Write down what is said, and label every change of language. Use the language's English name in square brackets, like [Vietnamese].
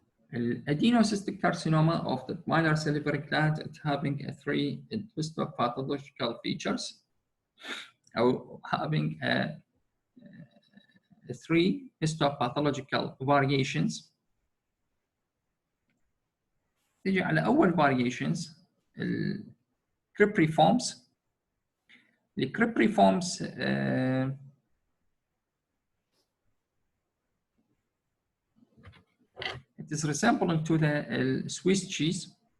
[English] Adenocystic carcinoma of the minor salivary gland, it's having three histopathological features, or having three histopathological variations. [Arabic] تيجي على أول variations الكريبريفورمز. [English] الكريبريفورمز it is resembling to the Swiss cheese.